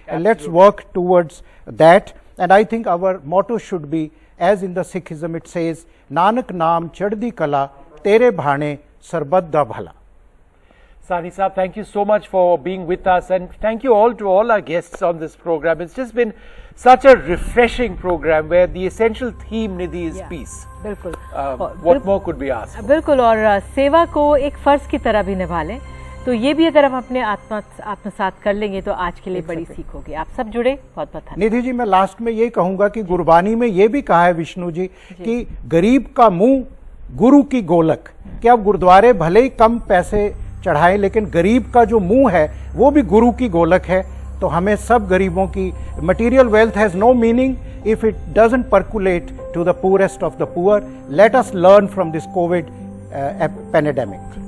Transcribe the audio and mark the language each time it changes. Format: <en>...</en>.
<en>And let's work towards that. And I think our motto should be, as in the Sikhism it says,</en> <pa>Nanak Naam Chaddi Kala Tere Bhane Sarbat Da Bhala.</pa> <en>Sani Saab, thank you so much for being with us, and thank you all to all our guests on this program. It's just been such a refreshing program where the essential theme, Nidhi, is peace.</en> <hi>बिल्कुल.</hi> <en>What more could we ask for?</en> <hi>बिल्कुल. और सेवा को एक फर्ज की तरह भी निभा लें, तो ये भी अगर हम अपने आत्मसात कर लेंगे तो आज के लिए बड़ी सीख होगी. आप सब जुड़े, बहुत बहुत धन्यवाद. निधि जी, मैं लास्ट में ये कहूंगा कि गुरबानी में ये भी कहा है विष्णु जी कि गरीब का मुंह गुरु की गोलक, कि अब गुरुद्वारे भले ही कम पैसे चढ़ाएं लेकिन गरीब का जो मुंह है वो भी गुरु की गोलक है. तो हमें सब गरीबों की,</hi> <en>Material wealth has no meaning if it doesn't percolate to the poorest of the poor. Let us learn from this COVID pandemic.</en>